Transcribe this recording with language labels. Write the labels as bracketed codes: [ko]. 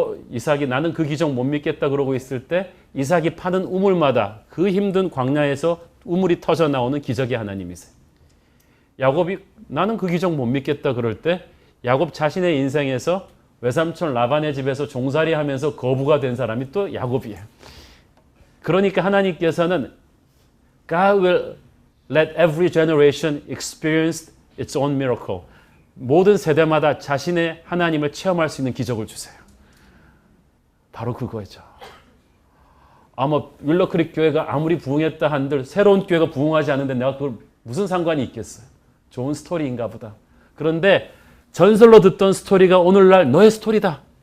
[ko] 이삭이 나는 그 기적 못 믿겠다 그러고 있을 때 이삭이 파는 우물마다 그 힘든 광야에서 우물이 터져 나오는 기적의 하나님이세요. 야곱이 나는 그 기적 못 믿겠다 그럴 때 야곱 자신의 인생에서 외삼촌 라반의 집에서 종살이 하면서 거부가 된 사람이 또 야곱이에요. 그러니까 하나님께서는 [en] God will let every generation experience its own miracle. [ko] 모든 세대마다 자신의 하나님을 체험할 수 있는 기적을 주세요. 바로 그거죠. 아마 윌러크릭 교회가 아무리 부흥했다 한들 새로운 교회가 부흥하지 않는데 내가 그걸 무슨 상관이 있겠어요. 좋은 스토리인가 보다. 그런데 전설로 듣던 스토리가 오늘날 너의 스토리다.